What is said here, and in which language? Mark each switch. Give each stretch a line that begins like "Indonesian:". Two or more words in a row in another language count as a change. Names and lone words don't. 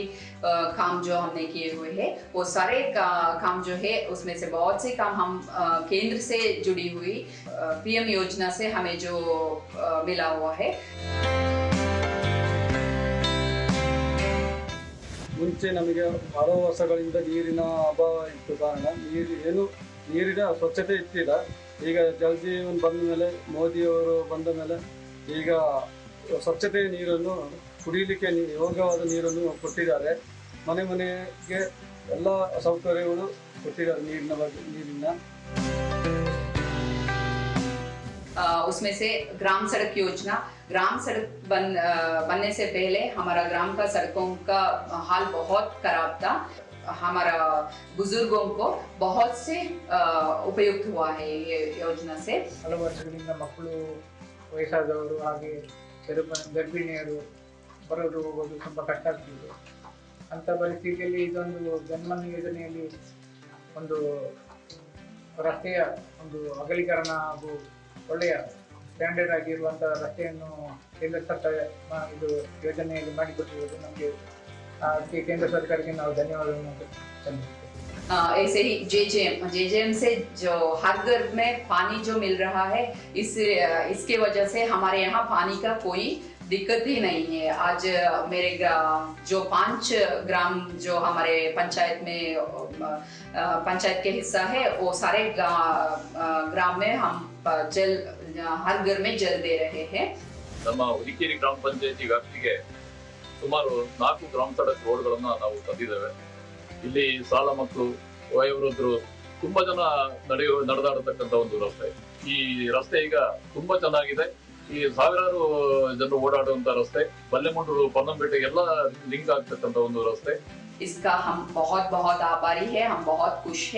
Hindi: काम जो हमने किए हुए हैं, वो सारे काम जो है उसमें से बहुत से काम हम केंद्र से जुड़ी हुई PM योजना से हमें जो मिला हुआ है।
Kannada: ಮುಂಚೆ ನಮಗೆ ಹಲವು ವರ್ಷಗಳಿಂದ ನೀರಿನ ಅಭಾವ ಇತ್ತು ಕಾರಣ ನೀರಿನ ಸ್ವಚ್ಛತೆ ಇತ್ತಿಲ್ಲ. ಈಗ ಜಲ್ ಜೀವನ್ ಬಂದ ಮೇಲೆ ಮೋದಿಯವರು ಬಂದ ಮೇಲೆ ಈಗ ಸ್ವಚ್ಛತೆಯ ನೀರನ್ನು ಕುಡಿಯಲಿಕ್ಕೆ ಯೋಗ್ಯವಾದ ನೀರನ್ನು ಕೊಟ್ಟಿದ್ದಾರೆ. ಮನೆ ಮನೆಗೆ ಎಲ್ಲ ಸೌಕರ್ಯಗಳು ಕೊಟ್ಟಿದ್ದಾರೆ ನೀರಿನ.
Hindi: उसमें से ग्राम सड़क योजना, ग्राम सड़क बनने से पहले हमारा ग्राम का सड़कों का हाल बहुत खराब था. हमारा बुजुर्गों को बहुत से उपयुक्त हुआ है ये योजना से.
Kannada: ಹಲವು ವರ್ಷಗಳಿಂದ ಮಕ್ಕಳು, ವಯಸ್ಸಾದವರು, ಹಾಗೆ ಗರ್ಭಿಣಿಯರು ಬರೋದು ಹೋಗೋದು ತುಂಬ ಕಷ್ಟ ಆಗ್ತಿತ್ತು. ಅಂಥ ಪರಿಸ್ಥಿತಿಯಲ್ಲಿ ಇದೊಂದು ಜನ್ಮನ್ ಯೋಜನೆಯಲ್ಲಿ ಒಂದು ರಸ್ತೆಯ ಒಂದು ಅಗಲೀಕರಣ ಹಾಗೂ ಒಳ್ಳೆಯ ಸ್ಟ್ಯಾಂಡರ್ಡ್ ಆಗಿರುವಂಥ ರಸ್ತೆಯನ್ನು ಕೇಂದ್ರ ಸರ್ಕಾರ ಇದು ಯೋಜನೆಯಲ್ಲಿ ಮಾಡಿಕೊಟ್ಟಿರುವುದು ನಮಗೆ ಅದಕ್ಕೆ ಕೇಂದ್ರ ಸರ್ಕಾರಕ್ಕೆ ನಾವು ಧನ್ಯವಾದವನ್ನು सल्यूट।
Hindi: ऐसे ही जेजेएम से जो हर घर में पानी जो मिल रहा है, इसके वजह से हमारे यहाँ पानी का कोई दिक्कत ही नहीं है। आज मेरे जो 5 ग्राम जो हमारे पंचायत में पंचायत के हिस्सा है, वो सारे ग्राम में हम जल हर घर में जल दे रहे हैं।
Kannada: ನಮ್ಮ ಹುಲಿಕೇರಿ ಗ್ರಾಮ ಪಂಚಾಯತಿ ವ್ಯಾಪ್ತಿಗೆ ಸುಮಾರು 4 ಗ್ರಾಮ ಸಡಕ್ ರೋಡ್ಗಳನ್ನು ನಾವು ತಂದಿದ್ದೇವೆ. ಇಲ್ಲಿ ಸಾಲ ಮಕ್ಕಳು, ವಯೋವೃದ್ಧರು ತುಂಬಾ ಜನ ನಡೆದಾಡತಕ್ಕಂತ ಒಂದು ರಸ್ತೆ. ಈ ರಸ್ತೆ ಈಗ ತುಂಬಾ ಚೆನ್ನಾಗಿದೆ. ಈ ಸಾವಿರಾರು ಜನರು ಓಡಾಡುವಂತ ರಸ್ತೆ, ಬಲ್ಲೆಮುಂಡೂರು ಪೊನ್ನಂಪೇಟೆಗೆಲ್ಲ ಲಿಂಕ್ ಆಗ್ತಕ್ಕಂತ ಒಂದು ರಸ್ತೆ.
Hindi: इसका हम बहुत बहुत आभारी है, हम बहुत खुश है।